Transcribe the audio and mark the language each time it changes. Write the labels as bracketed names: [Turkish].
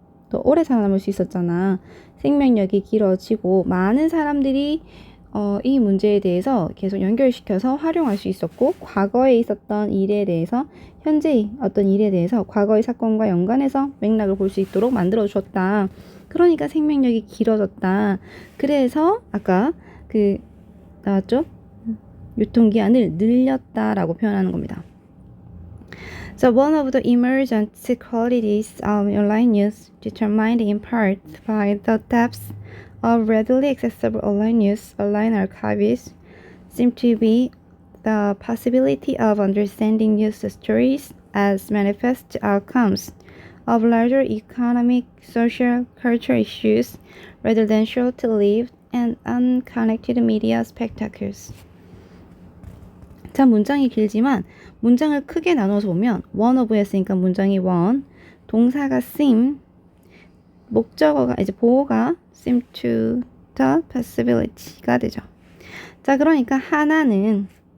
[Korean] 또 오래 살아남을 수 있었잖아. 생명력이 길어지고 많은 사람들이 이 문제에 대해서 계속 연결시켜서 활용할 수 있었고, 과거에 있었던 일에 대해서 현재의 어떤 일에 대해서 과거의 사건과 연관해서 맥락을 볼 수 있도록 만들어주었다. 그러니까 생명력이 길어졌다. 그래서 아까 나왔죠? 유통기한을 늘렸다라고 표현하는 겁니다. [English] So one of the emergent qualities of online news, determined in part by the depth of readily accessible online news, online archives, seem to be the possibility of understanding news stories as manifest outcomes of larger economic, social, cultural issues rather than short-lived and unconnected media spectacles. [Korean] 자, 문장이 길지만 문장을 크게 나눠서 보면 [English] one of [Korean] 했으니까 문장이 one, 동사가 seem, 목적어가 이제 보호가 [English] seem to the possibility [Korean] 가 되죠. 자, 그러니까 하나는